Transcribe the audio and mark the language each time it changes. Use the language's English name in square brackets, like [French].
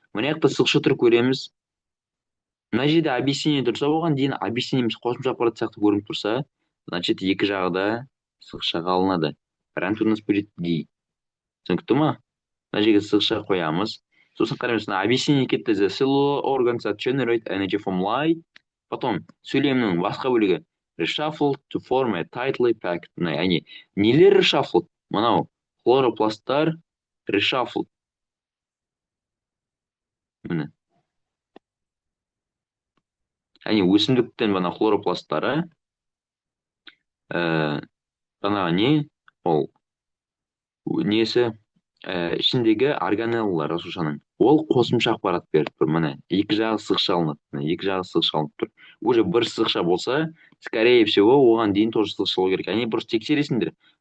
[Kazakh] Мына жақта сызықша тұр көреміз. Мына жерде объяснение тұрса, оған дейін объяснение қосымша ақпарат сияқты көрініп тұрса, значит, екі жағы да сызықша алынады. [Russian] Вариант у нас будет D. [Kazakh] Түсінікті ма? Мына жерге сызықша қоямыз. Сосын қараймыз, объяснение кетті. [English] The cellular organs that generate energy from light. [Russian] Потом [Kazakh] сөйлемнің басқа бөлігі [English] reshuffled to form a tightly packed. [Kazakh] Яғни нелер reshuffled? Мынау хлоропласттар reshuffled. міне яғни өсімдіктің бана хлоропласттары ә, жаңағы не ол несі ішіндегі органеллалар жасушаның ол қосымша ақпарат беріп тұр міне екі жағы сызықша алынады міне екі жағы сызықша алынып тұр уже бір сызықша болса [Russian] скорее всего [Kazakh] оған дейін тоже сызықша болу керек яғни просто тексересіңдер